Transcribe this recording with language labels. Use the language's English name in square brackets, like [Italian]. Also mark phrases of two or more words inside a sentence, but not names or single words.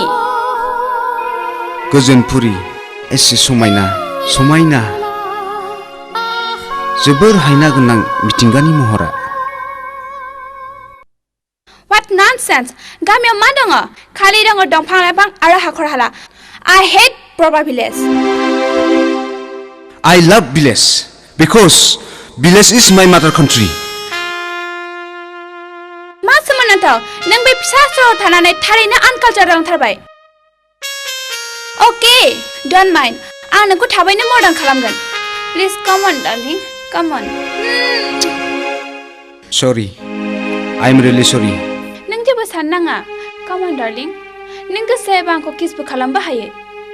[Bodo] गोजोनपुरि एसे समायना समायना जोबोर हायना गोनां मिथिंगानि महरा [English] What nonsense [Bodo] गामियाव मा दङ खालि दङ दंफां लाइफां आरो हाखर हाला [English] I hate proper village I love village because village is my mother country [Bodo] मा सोमोनांथाव नों बे फिसा सहराव थानानै थारैनो आनकालचार रोंथारबाय अके [English] don't mind [Bodo] आं नोंखौ थाबैनो मर्डान खालामगोन [English] please come on darling come on sorry I'm really sorry [Bodo] नों जेबो साननाङा [English] come on darling [Bodo] नों गोसो जायोबा आंखौ किसबो खालामबो हायो